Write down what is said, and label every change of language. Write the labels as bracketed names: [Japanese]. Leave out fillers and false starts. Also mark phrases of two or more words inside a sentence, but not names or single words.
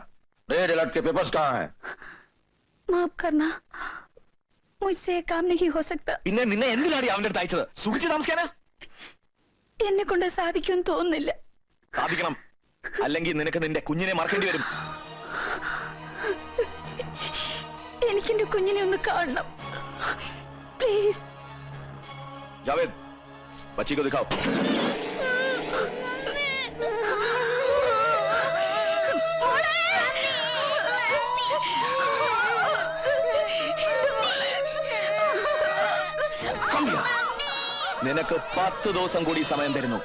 [Hindi] रेड अलर्ट के पेपर्स कहाँ हैं? माफ करना, मुझसे ये काम नहीं हो सकता. [Malayalam] പിന്നെ നിന്നെ എന്തിനാടി അവന്റെ അടുത്ത് അയച്ചത്? സുഖിച്ച് താമസിക്കാനാ? എന്നെ കൊണ്ട് സാധിക്കുമെന്ന് തോന്നുന്നില്ല. സാധിക്കണം, അല്ലെങ്കിൽ നിനക്ക് നിന്റെ കുഞ്ഞിനെ മറക്കേണ്ടി വരും. എനിക്കെന്റെ കുഞ്ഞിനെ ഒന്ന് കാണണം, പ്ലീസ്. [Hindi] जावेद, बच्ची को दिखाओ. [Malayalam] നിനക്ക് 10 ദിവസം കൂടി സമയം തരുന്നു.